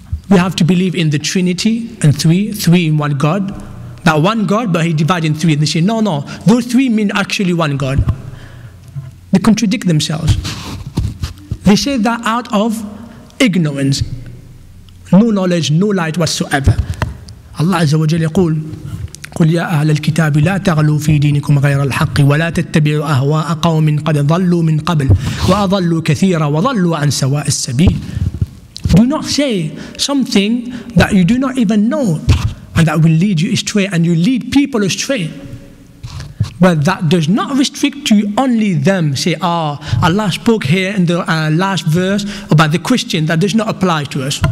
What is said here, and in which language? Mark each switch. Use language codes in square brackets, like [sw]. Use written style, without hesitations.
[en] We have to believe in the Trinity and three in one God. That one God, but he divided in three. And they say, no, those three mean actually one God. They contradict themselves. They say that out of ignorance. No knowledge, no light whatsoever. [ar] Allah Azza wa Jalla يقول قل يا أهل الكتاب لا تغلوا في دينكم غير الحق ولا تتبعوا أهواء قوم قد ضلوا من قبل وأضلوا كثيرا وضلوا عن سواء السبيل. [en] Do not say something that you do not even know and that will lead you astray, and you lead people astray. But that does not restrict to only them. Say, Allah spoke here in the last verse about the Christian, that does not apply to us.